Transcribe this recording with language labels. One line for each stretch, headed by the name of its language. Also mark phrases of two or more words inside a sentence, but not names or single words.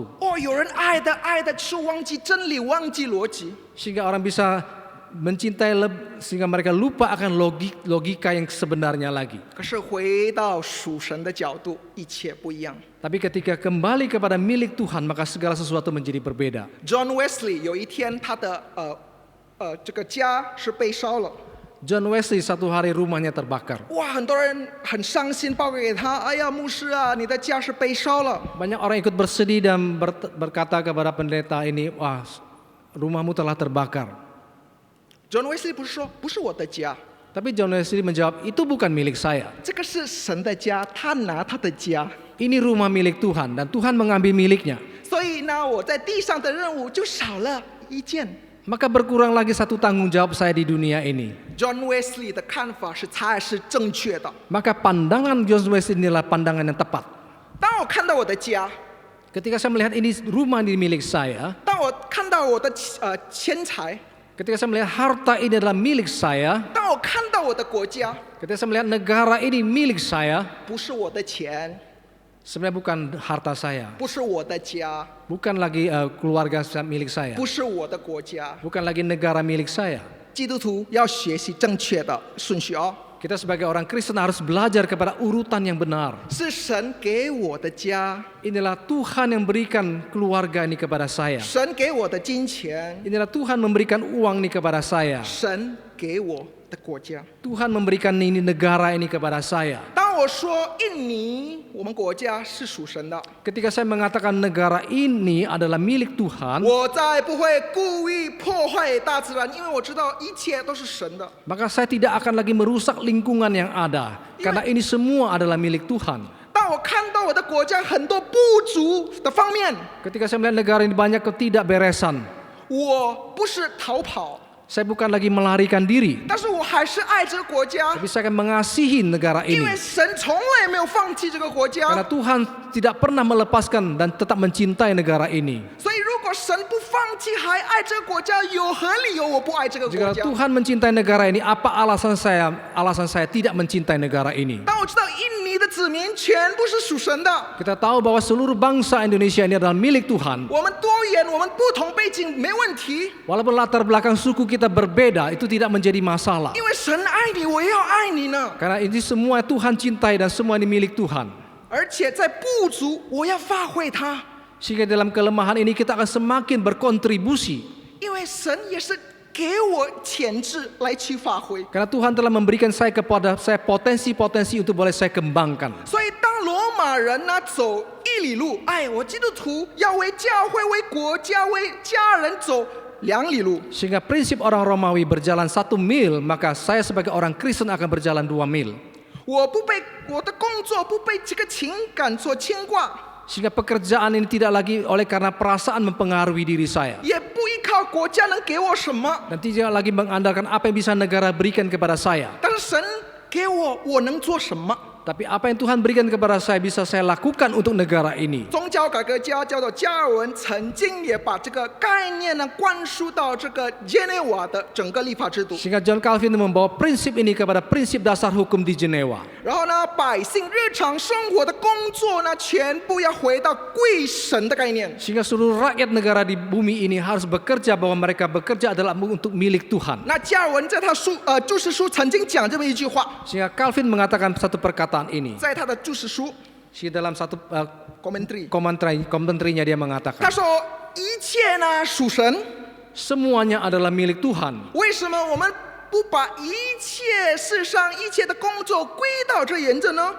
Chinese: 哦，有人爱的是忘记真理，忘记逻辑。
Indonesian: Sehingga orang bisa mencintai sehingga mereka lupa akan logika yang sebenarnya lagi.
Chinese: 可是回到属神的角度，一切不一样。
Indonesian: Tapi ketika kembali kepada milik Tuhan, maka segala sesuatu menjadi berbeda.
Chinese: John Wesley 有一天他的这个家是被烧了，
Indonesian: John Wesley satu hari rumahnya terbakar.
Chinese: 哇，很多人很伤心，报告给他，哎呀，牧师啊，你的家是被烧了。
Indonesian: Banyak orang ikut bersedih dan berkata kepada pendeta ini, wah, rumahmu telah terbakar.
Chinese: John Wesley 不是说不是我的家，
Indonesian: Tapi John Wesley menjawab, itu bukan milik saya.
Chinese: 这个是神的家，他拿他的家。
Indonesian: Ini rumah milik Tuhan dan Tuhan mengambil miliknya.
Chinese: 所以呢，我在地上的任务就少了一件。
Indonesian: Maka berkurang lagi satu tanggung jawab saya di dunia ini.
Chinese: John Wesley 的看法是才是正确的。
Indonesian: Maka pandangan John Wesley inilah pandangan yang tepat.
Chinese: 当我看到我的家，
Indonesian: Ketika saya melihat ini rumah ini milik saya,
Chinese: 当我看到我的钱财，
Indonesian: ketika saya melihat harta ini adalah milik saya,
Chinese: 当我看到我的国家，
Indonesian: ketika saya melihat negara ini milik saya,
Chinese: 不是我的钱，
Indonesian: sebenarnya bukan harta saya,
Chinese: 不是我的家，
Indonesian: bukan lagi keluarga milik saya,
Chinese: 不是我的国家。
Indonesian: bukan lagi negara milik saya.
Chinese: 基督徒要学习正确的顺序哦，
Indonesian: Kita sebagai orang Kristen harus belajar kepada urutan yang benar.
Chinese: 是神给我的家，
Indonesian: Inilah Tuhan yang berikan keluarga ini kepada saya.
Chinese: 神给我的金钱，
Indonesian: Inilah Tuhan memberikan uang ini kepada saya.
Chinese: 神给我的国家。
Indonesian: Tuhan memberikan ini negara ini kepada saya.
Chinese: 当我说印尼，我们国家是属神的，
Indonesian: Ketika saya mengatakan negara ini adalah milik Tuhan,
Chinese: 我再不会故意破坏大自然，因为我知道一切都是神的。
Indonesian: maka saya tidak akan lagi merusak lingkungan yang ada. Karena ini semua adalah milik Tuhan.
Chinese: 当我看到我的国家很多不足的方面，
Indonesian: Ketika saya melihat negara ini banyak ketidakberesan,
Chinese: 我不是逃跑，
Indonesian: saya bukan lagi melarikan diri.
Chinese: 但是我还是爱这个国家，
Indonesian: Tapi saya akan mengasihi negara
Chinese: 因
Indonesian: ini.
Chinese: 为神从来没有放弃这个国
Indonesian: Karena
Chinese: 家。
Indonesian: Tuhan tidak pernah melepaskan dan tetap mencintai negara ini.
Chinese: 所以，如果神不放弃还爱这个国家，有何理由我不爱这个国
Indonesian: Jika
Chinese: 家？
Indonesian: Tuhan mencintai negara ini, apa alasan saya tidak mencintai negara ini?
Chinese: 当我知道印尼的子民全部是属神的，
Indonesian: Kita tahu bahwa seluruh bangsa Indonesia ini adalah milik Tuhan.
Chinese: 我们多元，我们不同背景没问题，
Indonesian: Walaupun latar belakang suku kita berbeda, itu tidak menjadi masalah.
Chinese: 因为神爱你，我也要爱你呢。
Indonesian: Karena ini semua Tuhan cintai dan semua ini milik Tuhan.
Chinese: 而且在不足，我要发挥它，
Indonesian: Sehingga dalam kelemahan ini kita akan semakin berkontribusi.
Chinese: 因为神也是给我潜质来去发挥。
Indonesian: Karena Tuhan telah memberikan kepada saya potensi-potensi untuk boleh saya kembangkan.
Chinese: 所以，当罗马人呢走1里路，哎，我基督徒要为教会、为国家、为家人走2里路。
Indonesian: Sehingga prinsip orang Romawi berjalan 1 mil, maka saya sebagai orang Kristen akan berjalan 2 mil.
Chinese: 我不被我的工作不被这个情感所牵挂，
Indonesian: Sehingga pekerjaan ini tidak lagi oleh karena perasaan mempengaruhi diri saya.
Chinese: 也不依靠国家能给我什么，
Indonesian: Dan tidak lagi mengandalkan apa yang bisa negara berikan kepada saya.
Chinese: 但是神给我，我能做什么？
Indonesian: Tapi apa yang Tuhan berikan kepada saya bisa saya lakukan untuk negara ini.
Chinese: 宗教改革家叫做加尔文，曾经也把这个概念呢灌输到这个耶内瓦的整个立法制度。
Indonesian: Sehingga John Calvin membawa prinsip ini kepada prinsip dasar hukum di Jenewa.
Chinese: 然后呢，百姓日常生活的工作呢，全部要回到归神的概念。
Indonesian: Sehingga seluruh rakyat negara di bumi ini harus bekerja bahwa mereka bekerja adalah untuk milik Tuhan.
Chinese: 那加尔文在他注释书曾经讲这么一句话，
Indonesian: Sehingga Calvin mengatakan satu perkataan ini.
Chinese: 在他的注释书
Indonesian: Sehingga dalam satu commentary， komentarnya dia
Chinese: 他
Indonesian: mengatakan,
Chinese: 说一切呢属神，
Indonesian: semuanya adalah milik Tuhan.
Chinese: 为什么我们不把一切世上一切的工作归到这原则呢？